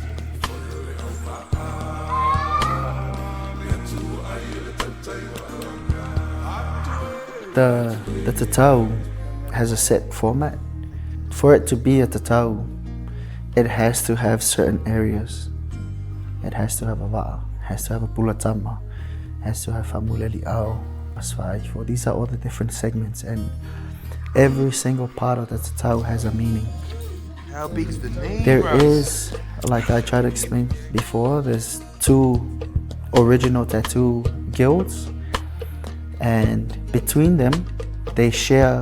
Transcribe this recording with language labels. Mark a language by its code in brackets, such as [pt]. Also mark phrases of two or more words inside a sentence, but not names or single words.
[en] The tatau has a set format. For it to be a tatau, it has to have certain areas. It has to have a wa'a, has to have a pulatama, has to have [sm] famuleli au, [en] Matuaofaiva. These are all the different segments, and every single part of the tatau has a meaning. How big is the name? There is, like I tried to explain before, there's 2 original tattoo guilds, and between them, they share.